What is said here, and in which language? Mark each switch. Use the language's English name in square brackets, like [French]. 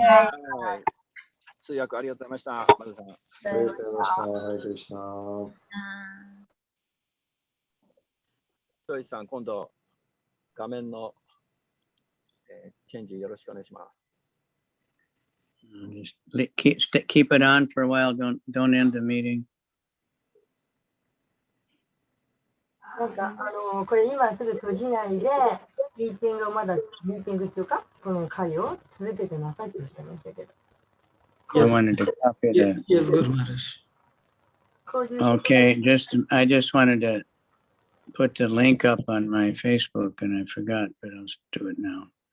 [Japanese] はい。通訳ありがとうございました。マルさん。ありがとうございました。 [English] Hare Krishna. [Japanese] トイさん、今度画面の、チェンジよろしくお願いします。 [English] Just keep it on for a while. Don't end the meeting. [Japanese] なんかこれ今すぐ閉じないで、ミーティングをまだ、ミーティング中か、この会を続けてなさいとおっしゃいましたけど。 [English] I wanted to copy that. Yes, Guru Maharaj. Okay, I just wanted to put the link up on my Facebook and I forgot, but I'll do it now.